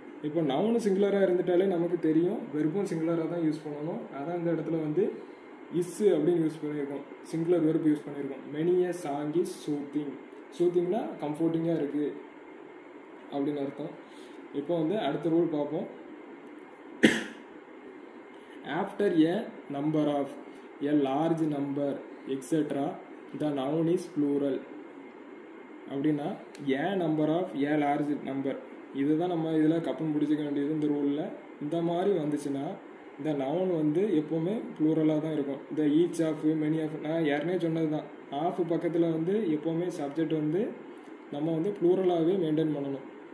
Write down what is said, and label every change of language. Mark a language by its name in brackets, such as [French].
[Tamil] இப்போ நவுனு சிங்குலராக இருந்துட்டாலே நமக்கு தெரியும் வெர்பும் சிங்குலராக தான் யூஸ் பண்ணணும். அதான் இந்த இடத்துல வந்து இஸ் அப்படின்னு யூஸ் பண்ணியிருக்கோம், சிங்குலர் வெர்ப் யூஸ் பண்ணியிருக்கோம். [English] many a song is soothing, [Tamil] சூத்திங்னா கம்ஃபர்டிங்காக இருக்குது அப்படின்னு அர்த்தம். இப்போ வந்து அடுத்த ரூல் பார்ப்போம். [English] After a number of a large number etc the noun is plural. [Tamil] அப்படின்னா ஏ number of A large number, இதுதான் நம்ம இதில் கப்பன் பிடிச்சிக்க வேண்டியது இந்த ரூலில். இந்த மாதிரி வந்துச்சுன்னா இந்த நவுன் வந்து எப்போவுமே ப்ளூரலாக தான் இருக்கும். இந்த ஈச் ஆஃப் மெனி ஆஃப் நான் ஏற்கனவே சொன்னது தான். ஆஃப் பக்கத்தில் வந்து எப்போவுமே சப்ஜெக்ட் வந்து நம்ம வந்து ப்ளூரலாகவே மெயின்டைன் பண்ணணும்.